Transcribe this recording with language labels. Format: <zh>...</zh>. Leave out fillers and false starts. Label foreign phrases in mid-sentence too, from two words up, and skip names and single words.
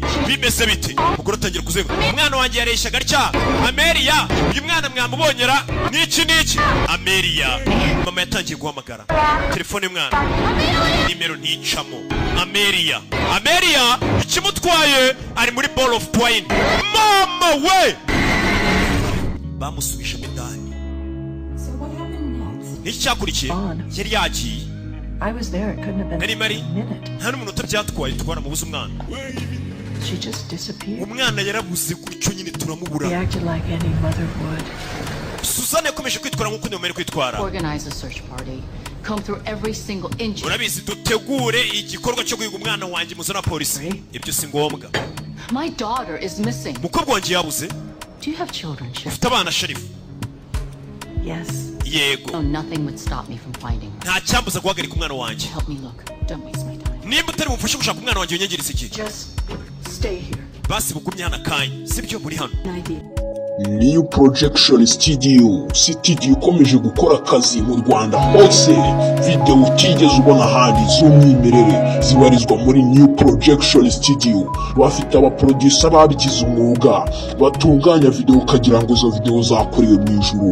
<rw>Bimeze bite? Umugore atangira kuzenga. Umwana wanjye yareshyaga atya. Amelia, uyu mwana mwamubonyera niki. Amelia. Mama yatangiye guhamagara. Telefone y'umwana. Nimero nticamo. Amelia. Ikimutwaye ari muri</rw> <en>ball of twine.</en> <rw>Mama we! Bamusubisha indani.</rw> <en>So what happened next?</en> <rw>N'icyakurikiye yari yagiye.</rw> <en>I was there. It couldn't have been</en> <rw>Nari</rw> <en>a</en> <rw>mari</rw> <en>minute.</en> <rw>nta n'umunota byatwaye twara mubuze umwana.</rw> <en>She just disappeared.</en> <rw>Umwana yarabuze gutyo nyine</rw> <en>He</en> <rw>turamubura.</rw> <en>acted like any mother would.</en> <rw>Suzanne yakomeje kwitwara nk'uko ndemere kwitwara.</rw> <en>Organize a search party. Comb through every single inch.</en> <rw>Urabizi dutegure igikorwa cyo guhiga umwana wanjye muzana polisi. Ibyo si ngombwa.</rw> <en>My daughter is missing.</en> <rw>Mukobwa wanjye yabuze.</rw> <en>Do you have children, Sheriff?</en> <rw>Ufite abana Sheriff?</rw> <en>Yes.</en> <rw>Yego.</rw> <en>No, nothing would stop me from finding her.</en> <rw>Nta cyambuza guhagarika umwana wanjye.</rw> <en>Help me look. Don't waste my time.</en> <rw>Nimba utari bumfashe gushaka umwana wanjye unyangiriza iki?</rw> <en>Just stay here.</en> <rw>Basi bugumye hano akanya. Sibyo muri hano.</rw> <en>An idea.</en> <rw>New Projection Studio ikomeje gukora akazi mu Rwanda hose. Video utigeze ubona ahandi z'umwimerere zibarizwa muri New Projection Studio. Bafite abaproducer babigize umwuga batunganya video ukagira ngo izo video zakorewe mu ijuru.</rw>